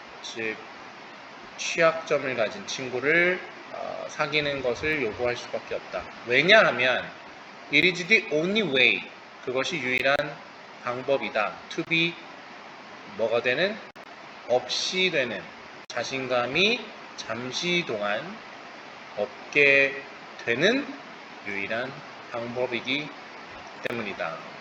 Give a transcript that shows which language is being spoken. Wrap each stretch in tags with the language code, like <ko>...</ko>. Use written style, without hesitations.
<ko>즉 취약점을 가진 친구를 사귀는 것을 요구할 수밖에 없다. 왜냐하면</ko> <en>it is the only way.</en> <ko>그것이 유일한 방법이다.</ko> <en>to be</en> <ko>뭐가 되는? 없이 되는. 자신감이 잠시 동안 없게 되는 유일한 방법이기 때문이다.</ko>